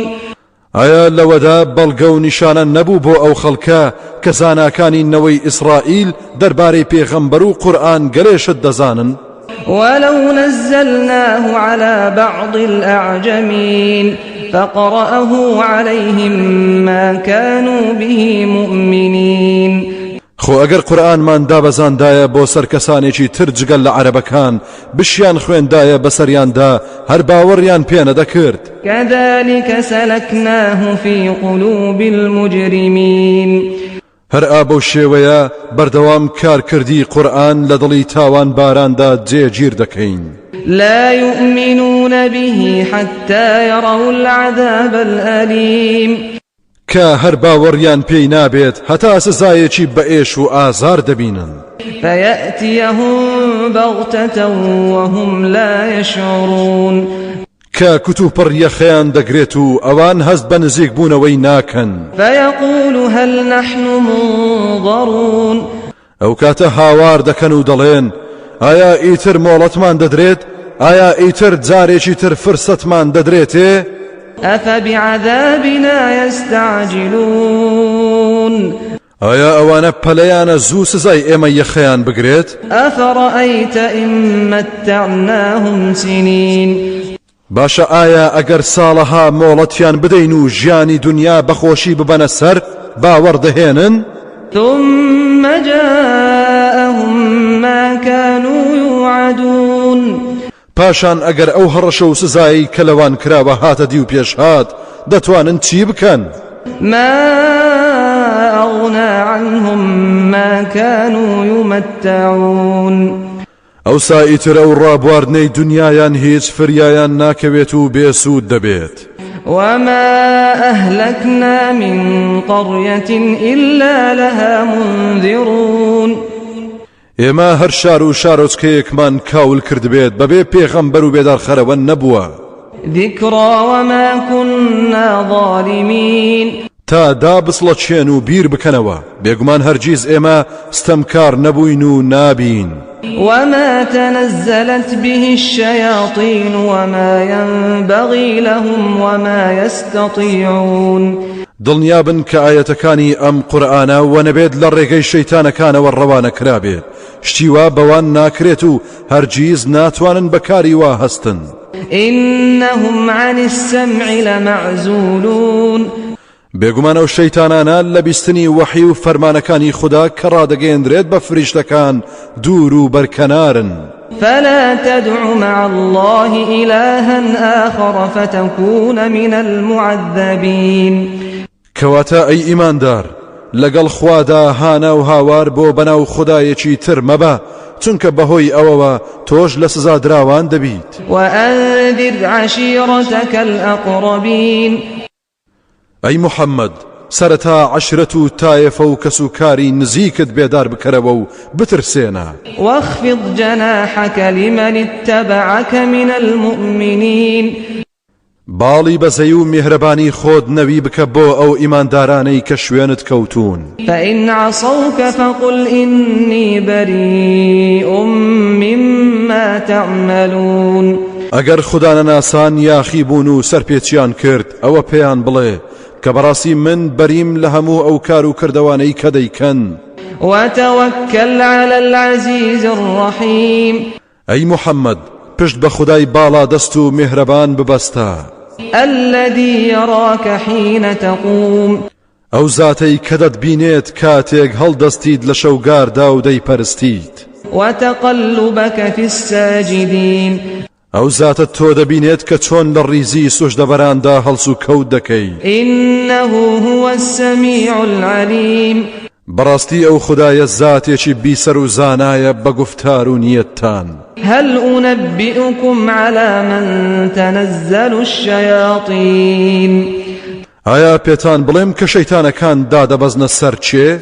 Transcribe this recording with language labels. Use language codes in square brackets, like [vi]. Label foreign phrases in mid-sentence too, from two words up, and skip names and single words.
[ckb] ئایا لەوەدا بەڵگە و نیشانە نەبوو بۆ ئەو خەڵکە کە زاناکانی نەوەی ئیسرائیل دەربارەی پێغەمبەر و قورئان گەلێشت دەزانن؟ [ar] ولو نزلناه على بعض الأعجمين فقرأه عليهم ما كانوا به مؤمنين. [ckb] خۆ ئەگەر قورئانمان دابەزاندایە بۆ سەر کەسانێکی تر جگەل لە عەرەبەکان بشیان خوێندایە بەسەریاندا هەر باوەڕیان پێ نەدەکرد. [ar] كذلك سلكناه في قلوب المجرمين. [ckb] هەر ئابە شێوەیە بەردەوام کارکردی قورئان لە دڵی تاوان باراندا جێگیر دەکەین. [ar] لا يؤمنون به حتى يروا العذاب الأليم. [ckb] کە هەر باوەڕیان پێی نابێت هەتا سزایەکی بەئێش و ئازار دەبینن. [ar] فيأتيهم بغتة وهم لا يشعرون. [ckb] کە کتوپڕ یەخەیان دەگرێت و ئەوان هەست بە نزیک بوونەوەی ناکەن. [ar] فيقول هل نحن منظرون. [ckb] ئەو کاتە هاوار دەکەن و دەڵێن ئایا ئیتر مۆڵەتمان دەدرێت؟ ئایا ئیتر جارێکی تر فرسەتمان دەدرێتێ؟ [ar] أفبعذابنا يستعجلون. [ckb] ئایا ئەوانە پەلەیانە زوو سزای ئێمە یەخەیان بگرێت؟ [ar] أفرأيت إن متعناهم سنين. [ckb] باشە ئایا ئەگەر ساڵەها مۆڵەتیان بدەین و ژیانی دنیا بەخۆشی ببەنە سەر باوەڕ دەهێنن؟ [ar] ثم جاءهم ما كانوا يوعدون. [ckb] پاشان ئەگەر ئەو هەڕەشە و سزایی کە لەوان کراوە هاتە دی و پێشهات دەتوانن چی بکەن؟ [ar] ما أغنى عنهم ما كانوا يمتعون. [ckb] ئەو سائیتر ئەو ڕابواردنەی دنیایان هیچ فریایان ناکەوێت و بێسوود دەبێت. [ar] وما أهلكنا من قرية إلا لها منذرون. [ckb] ئێمە هەر شار و شارۆچکەیەکمان کاول کردبێت بەبێ پێغەمبەر و بێدارخەرەوە نەبووە. [ar] ذكرى وما كنا ظالمين. [ckb] تا دابسڵەچێن و بیر بکەنەوە بێگومان هەرگیز ئێمە ستەمکار نەبووین و نابین. [ar] وما تنزلت به الشياطين وما ينبغي لهم وما يستطيعون. [ckb] دڵنیابن کە ئاەتەکانی ئەم قورئانە و نەبێت لە ڕێگەی شەیتانەکانەوە ڕەوانە کرابێت شتیوا بەوان ناکرێت و هەرگیز ناتوانن بەکاری وا هەستن. [ar] إنهم عن السمع لمعزولون. [ckb] بێگومان ئەو شەیتانانە لە بیستنی وەحی و فەرمانەکانی خوددا کە ڕادەگەیەندرێت بە فریشتەکان دوور و بەرکەنارن. [ar] فلا تدع مع الله إلها آخر فتكون من المعذبين. [ckb] کەواتە ئەی ئیماندار لەگەڵ خوادا هانە و هاوار بۆ بەناو خودایەکی تر مەبە چونکە بەهۆی ئەوەوە تۆش لە سزا دراوان دەبیت. [ar] وأنذر عشيرتك الأقربين. [ckb] ئەی محەممەد سەرەتا عەشرەت و تایەفە و کەسوکاری نزیکت بێدار بکەرەوە و بترسێنە. [ar] واخفض جناحك لمن اتبعك من المؤمنين. [ckb] باڵی بەزەی و میهرەبانی خۆت نەوی بکە بۆ ئەو ئیماندارانەی کە شوێنت کەوتون. [ar] فإن عصوك فقل إني بريء مما تعملون. [ckb] ئەگەر خوددا نەناسان یاخی بوون و سەرپێچیان کرد ئەوە پێیان بڵێ کە بەڕاستی من بەریم لە هەموو ئەو کار و کردوانەی کە دەیکەن. [ar] وتوكل على العزيز الرحيم. [ckb] ئەی محەممەد پشت بە خودای باڵا دەست و میهرەبان ببەستە. [ar] الذي يراك حين تقوم. [ckb] ئەو زاتەی کە دەتبینێت کاتێک هەڵدەستیت لە شەوگاردا و دەیپەرستیت. [ar] وتقلبك في الساجدين. [ckb] ئەو زاتە تۆ دەبینێت کە چۆن لە ڕیزی سوژدەبەراندا هەڵس و کەوت دەکەی. [ar] إنه هو السميع العليم. [ckb] بەڕاستی ئەو خودایە زاتێکی بیسەر و زانایە بە گفتار و نیەتتان. [ar] هل أنبئكم على من تنزل الشياطين. [ckb] ئایا پێتان بڵێم کە شەیتانەکان دادەبەزنە سەر چێ؟